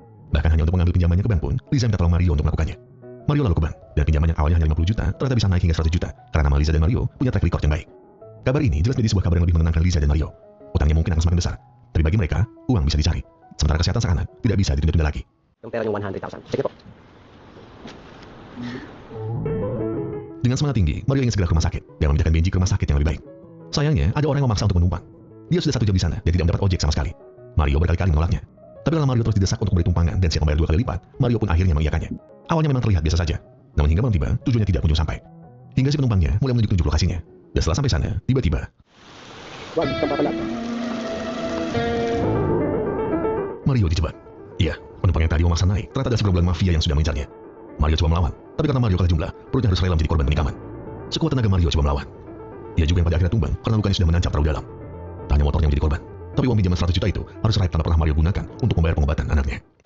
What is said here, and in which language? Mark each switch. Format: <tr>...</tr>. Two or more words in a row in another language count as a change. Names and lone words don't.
<id>Bahkan hanya untuk mengambil pinjamannya ke bank pun, Liza minta tolong Mario untuk melakukannya. Mario lalu ke bank, dan pinjaman yang awalnya hanya 50 juta ternyata bisa naik hingga 100 juta karena nama Liza dan Mario punya</id> <en>track record</en> <id>yang baik. Kabar ini jelas menjadi sebuah kabar yang lebih menenangkan Liza dan Mario. Utangnya mungkin akan semakin besar, tapi bagi mereka, uang bisa dicari. Sementara kesehatan sang anak tidak bisa ditunda-tunda lagi.</id> <tl>Yung pera yung 100,000. Sige po.</tl> <id>Dengan semangat tinggi, Mario ingin segera ke rumah sakit dan memindahkan Benji ke rumah sakit yang lebih baik. Sayangnya, ada orang yang memaksa untuk menumpang. Dia sudah 1 jam di sana dan tidak mendapat ojek sama sekali. Mario berkali-kali menolaknya. Tapi karena Mario terus didesak untuk memberi tumpangan dan siap membayar 2 kali lipat, Mario pun akhirnya mengiyakannya. Awalnya memang terlihat biasa saja, namun hingga malam tiba, tujuannya tidak kunjung sampai. Hingga si penumpangnya mulai menunjuk-tunjuk lokasinya. Dan setelah sampai sana, tiba-tiba</id> <tl>Wag kang papalag.</tl> <id>Mario dijebak. Iya, penumpang yang tadi memaksa naik ternyata ada segerombolan mafia yang sudah mengejarnya. Mario coba melawan, tapi karena Mario kalah jumlah, perutnya harus rela menjadi korban penikaman. Sekuat tenaga Mario coba melawan. Ia juga yang pada akhirnya tumbang karena lukanya sudah menancap terlalu dalam. Tak hanya motornya menjadi korban, tapi uang pinjaman 100 juta itu harus raib tanpa pernah Mario gunakan untuk membayar pengobatan anaknya.</id>